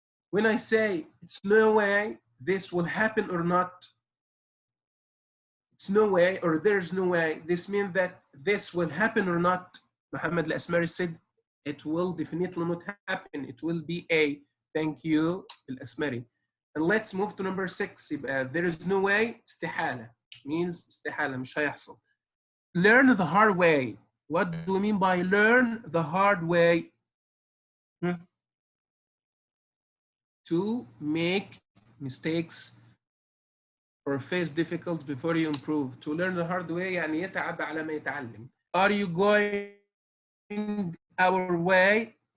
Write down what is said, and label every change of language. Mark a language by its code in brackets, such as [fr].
[en] When I say it's no way this will happen or not, it's no way or there's no way, this means that this will happen or not. Muhammad al-Asmari said it will definitely not happen. It will be A. Thank you, al-Asmari. And let's move to number 6. There is no way, استحالة. [ar] Means استحالة, مش هيحصل. [en] Learn the hard way. What do we mean by learn the hard way? To make mistakes or face difficulties before you improve. To learn the hard way [ar] يعني يتعب على ما يتعلم. [en] Are you going our way?